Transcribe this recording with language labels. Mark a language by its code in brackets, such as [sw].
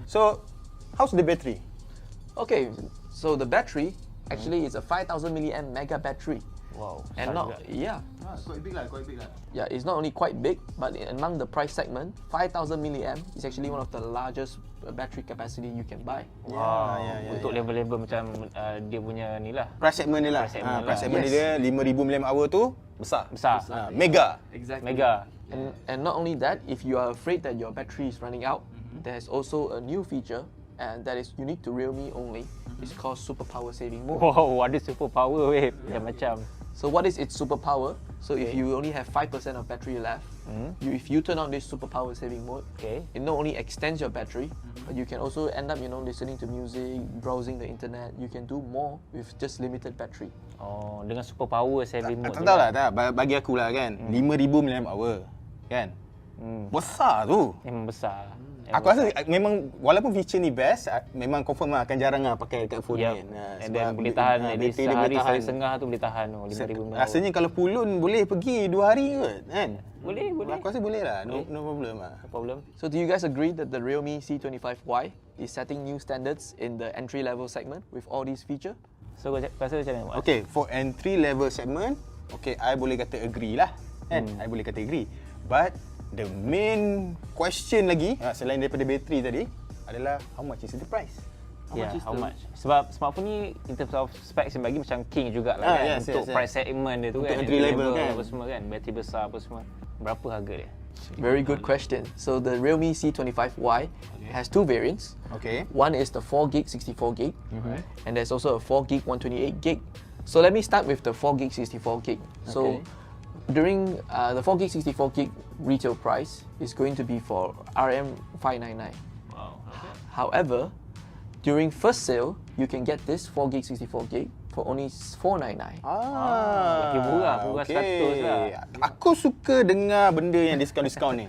[en] So, how's the battery? Okay, so the battery actually is a 5000 mAh mega battery. Wow. And not, Quite big lah. yeah, it's not only quite big, but among the price segment, 5000 mAh is actually one of the largest battery capacity you can buy. Wow. [ms] Untuk level-level macam dia punya ni lah. Price segment ni lah. Price segment dia 5000 mAh tu besar. Mega. [en] Exactly. Mega. And not only that, if you are afraid that your battery is running out, there's also a new feature and that is unique to Realme only. It's called super power saving mode. [ms] Wow, ada super power weh. Macam. [en] So what is its superpower? So if you only have 5% of battery left, if you turn on this superpower saving mode, it not only extends your battery, but you can also end up, listening to music, browsing the internet. You can do more with just limited battery. [ms] Oh, dengan superpower saving mode. Tak tahu lah, bagi aku lah kan, 5000 mAh kan. Besar tu. Memang besar. Aku rasa memang walaupun feature ni best, memang confirm lah akan jarang lah pakai kat phone ni. [en] And then [ms] boleh tahan sehari setengah tu boleh tahan 5,000 mAh. Rasanya kalau pulun boleh pergi 2 hari kot kan? Boleh. Aku rasa boleh lah, [en] no problem [ms] lah. [en] No problem. So do you guys agree that the Realme C25Y is setting new standards in the entry level segment with all these features? [ms] So kau rasa macam mana? [en] Okay, for entry level segment, okay, I [ms] boleh kata [en] agree lah. Kan? I boleh kata agree. But the main question [ms] lagi, selain daripada bateri tadi, adalah [en] how much is the price? How much? [ms] Sebab smartphone ni [en] in terms of specs [ms] yang bagi macam king jugalah kan untuk price segment dia tu untuk kan. Entry level kan. Apa semua kan. Bateri besar apa semua. Berapa harga dia? [en] Very good question. So the Realme C25Y has two variants. Okay. One is the 4GB 64GB, and there's also a 4GB 128GB. So let me start with the 4GB 64GB. So during the 4GB 64GB retail price is going to be for RM 599. Wow. However, during first sale, you can get this 4GB 64GB for only 499. [ms] Lagi murah, murah 100 lah. Aku suka dengar benda yang diskaun-diskaun ni.